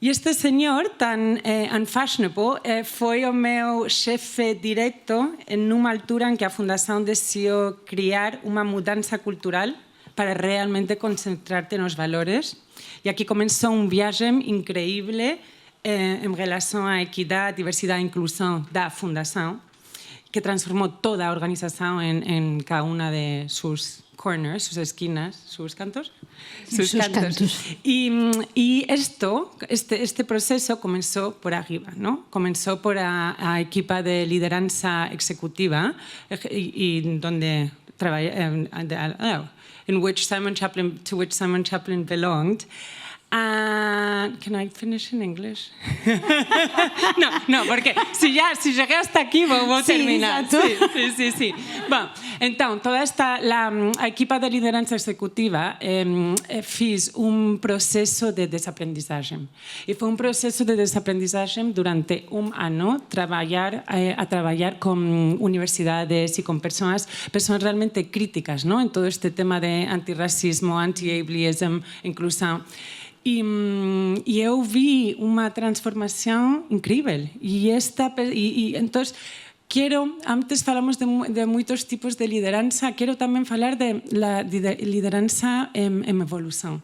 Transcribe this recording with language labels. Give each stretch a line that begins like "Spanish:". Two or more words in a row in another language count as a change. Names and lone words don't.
Portuguese: E este senhor tan unfashionable foi o meu chefe direto numa altura em que a Fundação decidiu criar uma mudança cultural para realmente concentrar-te nos valores. E aqui começou viagem incrível em relação à equidade, diversidade e inclusão da Fundação, que transformou toda a organização em cada uma de suas corners,
Spanish: sus esquinas, sus cantos. Sus cantos. Y este proceso comenzó por arriba, ¿no? Comenzó por
Portuguese: a equipa
Spanish: de lideranza ejecutiva y donde
English: to which Simon Chaplin belonged. Can I finish in English?
Spanish: No, porque se llegué hasta aquí
Portuguese: vou terminar.
Spanish: Sí.
Portuguese: Bom, então, toda a equipa de liderança executiva fiz processo de desaprendizagem. E foi processo de desaprendizagem durante ano, a trabalhar com universidades e com pessoas realmente críticas, ¿no?
Spanish: En todo este tema de antirracismo, anti-ableism, inclusão.
Portuguese: E eu vi uma transformação incrível. Então, antes falamos de muitos tipos de liderança, quero também falar de liderança em evolução.